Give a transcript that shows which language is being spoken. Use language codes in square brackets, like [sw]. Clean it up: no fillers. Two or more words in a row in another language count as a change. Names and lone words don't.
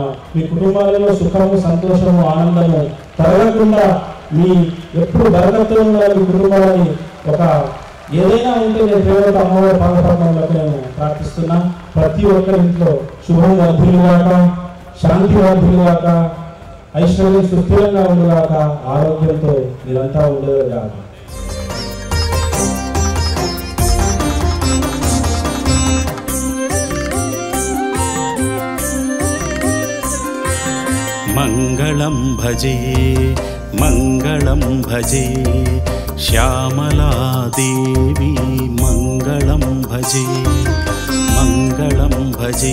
[te] మీ కుటుంబాలలో సుఖము సంతోషము ఆనందము తరగకుండా మీ ఎప్పుడు బరకత్తులు ఉండాలి మీ కుటుంబాలని ఒక ఏదైనా ఉంటే నేను ప్రేమతో అమ్మవారి పాదపద్మములకు నేను ప్రార్థిస్తున్నా. ప్రతి ఒక్కరి ఇంట్లో శుభం వర్ధిల్లుగాక, శాంతి వర్ధిల్లుగాక, ఐశ్వర్యం సుస్థిరంగా ఉండుగాక, ఆరోగ్యంతో మీరంతా ఉండేగాక. [sa] मंगलं भजे मंगलं भजे श्यामला देवी मंगलं भजे मंगलं भजे